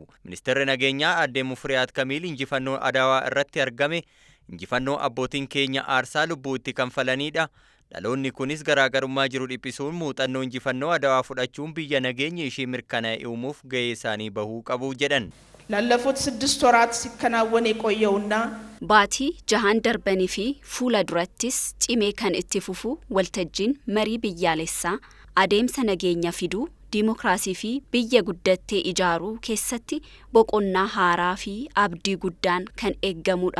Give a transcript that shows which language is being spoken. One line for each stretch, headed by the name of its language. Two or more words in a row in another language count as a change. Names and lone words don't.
Oromo: Ministeerri nageenyaa Aadde Mufariyaat Kaamil injifannoo Adawaa irratti argame injifannoo abbootiin keenya aarsaa lubbuu itti kanfalanidha. Dhaloonni kunis garaagarummaa jiru dhiphisuun muuxannoo injifannoo Adawaa fudhachuun biyya nageenya ishee mirkanaa'e uumuuf gahee isaanii bahuu qabu jedhan.
Amharic: ላለፉት 6 ወራት ሲከናወን የቆየውና
Oromo: Baatii 6 darbanii fi fuula durattis cimee kan itti fufu waltajjiin marii biyyaalessaa adeemsa nageenya fiduu, diimokiraasii fi biyya guddattee ijaaruu keessatti boqonnaa haaraa fi abdii guddaan kan eeggamudha.